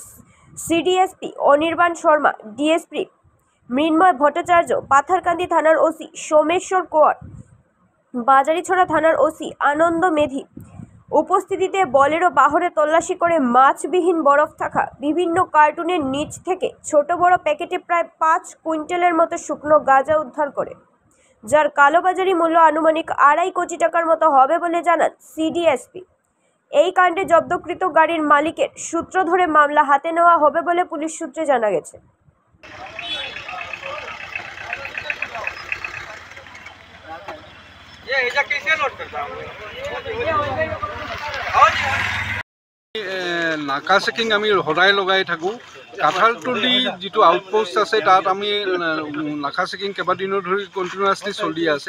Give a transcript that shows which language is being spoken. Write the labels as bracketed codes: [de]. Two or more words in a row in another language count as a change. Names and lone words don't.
[bn] শেষে সিডিএসপি অনির্বাণ শর্মা, ডিএসপি মৃন্ময় ভট্টাচার্য, পাথারকান্দি থানার ওসি সোমেশ্বর কোয়ার, বাজারিছড়া থানার ওসি আনন্দ মেধি উপস্থিতিতে বলেরো বাহনে তল্লাশি করে মাছবিহীন বরফ থাকা বিভিন্ন কার্টুনের নিচ থেকে ছোট বড় প্যাকেটে প্রায় 5 কুইন্টালের মতো শুকনো গাঁজা উদ্ধার করে, যার কালোবাজারি মূল্য আনুমানিক 2.5 কোটি টাকার মতো হবে বলে জানান সিডিএসপি। এই কাণ্ডে জব্দকৃত গাড়ির মালিকের সূত্র ধরে মামলা হাতে নেওয়া হবে বলে পুলিশ সূত্রে জানা গেছে। [as] নাকা চেকিং আমি সদায় লগাই থাকোঁ। কাঁঠালতলী যিটো আউটপোষ্ট আছে তাত আমি নাকা চেকিং কেইবাদিনৰ ধৰি কণ্টিনিউৱাছলি চলি আছে।